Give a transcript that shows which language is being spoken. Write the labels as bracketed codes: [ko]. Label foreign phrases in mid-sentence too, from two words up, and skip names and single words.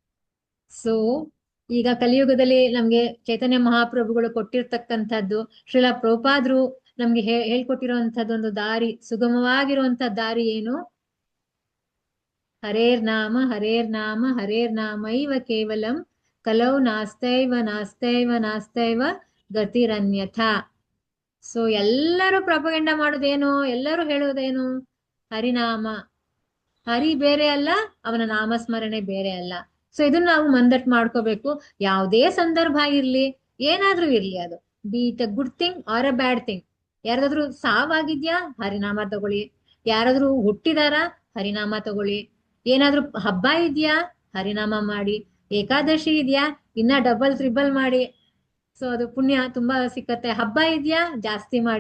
[kn] ಸೊ ಈಗ ಕಲಿಯುಗದಲ್ಲಿ ನಮ್ಗೆ ಚೈತನ್ಯ ಮಹಾಪ್ರಭುಗಳು ಕೊಟ್ಟಿರ್ತಕ್ಕಂಥದ್ದು, ಶ್ರೀಲ ಪ್ರಭುಪಾದ್ರು ನಮ್ಗೆ ಹೇಳ್ಕೊಟ್ಟಿರುವಂತದ್ದು ಒಂದು ದಾರಿ, ಸುಗಮವಾಗಿರುವಂತ ದಾರಿ ಏನು? [sa] ಹರೇರ್ ನಾಮ ಹರೇರ್ನಾಮೈವ ಕೇವಲಂ ಕಲೌ ನಾಸ್ತೈವ ಗತಿರನ್ಯಥಾ. [kn] ಸೊ ಎಲ್ಲರೂ ಪ್ರಾಪಗಂಡ ಮಾಡೋದೇನು, ಎಲ್ಲರೂ ಹೇಳೋದೇನು? ಹರಿನಾಮ. ಹರಿ ಬೇರೆ ಅಲ್ಲ, ಅವನ ನಾಮಸ್ಮರಣೆ ಬೇರೆ ಅಲ್ಲ. ಸೊ ಇದನ್ನ ನಾವು ಮಂದಟ್ ಮಾಡ್ಕೋಬೇಕು. ಯಾವುದೇ ಸಂದರ್ಭ ಇರ್ಲಿ, ಏನಾದ್ರೂ ಇರ್ಲಿ, ಅದು [en] be it a good thing or a bad thing. [kn] ಯಾರಾದ್ರೂ ಸಾವಾಗಿದ್ಯಾ, ಹರಿನಾಮ ತಗೊಳ್ಳಿ. ಯಾರಾದ್ರೂ ಹುಟ್ಟಿದಾರ, ಹರಿನಾಮ ತಗೊಳ್ಳಿ. ಏನಾದ್ರೂ ಹಬ್ಬ ಇದ್ಯಾ, ಹರಿನಾಮ ಮಾಡಿ. ಏಕಾದಶಿ ಇದ್ಯಾ, ಇನ್ನ [en] double triple [kn] ಮಾಡಿ. ಸೊ ಅದು ಪುಣ್ಯ ತುಂಬಾ ಸಿಕ್ಕತ್ತೆ. ಹಬ್ಬ ಇದ್ಯಾ, ಜಾಸ್ತಿ ಮಾಡಿ.